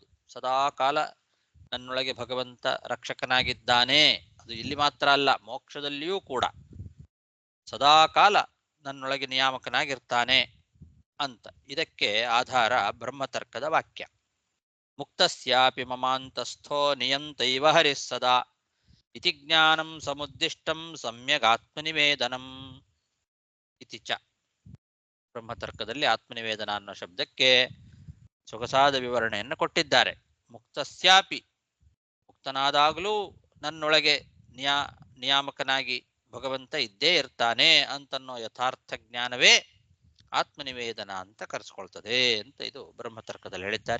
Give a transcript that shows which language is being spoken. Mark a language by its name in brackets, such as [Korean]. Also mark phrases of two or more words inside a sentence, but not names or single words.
[Kannada] ಸದಾ ಕಾಲ ನನ್ನೊಳಗೆ ಭಗವಂತ ರಕ್ಷಕನಾಗಿದ್ದಾನೆ, ಅದು ಇಲ್ಲಿ ಮಾತ್ರ ಅಲ್ಲ, ಮೋಕ್ಷದಲ್ಲಿಯೂ ಕೂಡ ಸದಾ ಕಾಲ ನನ್ನೊಳಗೆ ನಿಯಾಮಕನಾಗಿರ್ತಾನೆ ಅಂತ. ಇದಕ್ಕೆ ಆಧಾರ ಬ್ರಹ್ಮತರ್ಕದ ವಾಕ್ಯ. [Sanskrit] ಮುಕ್ತಸ್ಯಾಪಿ ಮಮಾಂತಸ್ಥೋ ನಿಯಂತೈವ ಹರಿಃ ಸದಾ ಇತಿ ಜ್ಞಾನಂ ಸಮುದ್ದಿಷ್ಟಂ ಸಮ್ಯಗಾತ್ಮನಿವೇದನಂ ಇತಿ ಚ. [Kannada] ಬ್ರಹ್ಮತರ್ಕದಲ್ಲಿ ಆತ್ಮನಿವೇದನ ಅನ್ನೋ ಶಬ್ದಕ್ಕೆ ಸೊಗಸಾದ ವಿವರಣೆಯನ್ನು ಕೊಟ್ಟಿದ್ದಾರೆ. ಮುಕ್ತಸ್ಯಾಪಿ, ಮುಕ್ತನಾದಾಗಲೂ ನನ್ನೊಳಗೆ ನಿಯಾಮಕನಾಗಿ ಭಗವಂತ ಇದ್ದೇ ಇರ್ತಾನೆ ಅಂತನ್ನೋ ಯಥಾರ್ಥ ಜ್ಞಾನವೇ ಆತ್ಮನಿವೇದನ ಅಂತ ಕರೆಸ್ಕೊಳ್ತದೆ ಅಂತ ಇದು ಬ್ರಹ್ಮತರ್ಕದಲ್ಲಿ ಹೇಳಿದ್ದಾರೆ.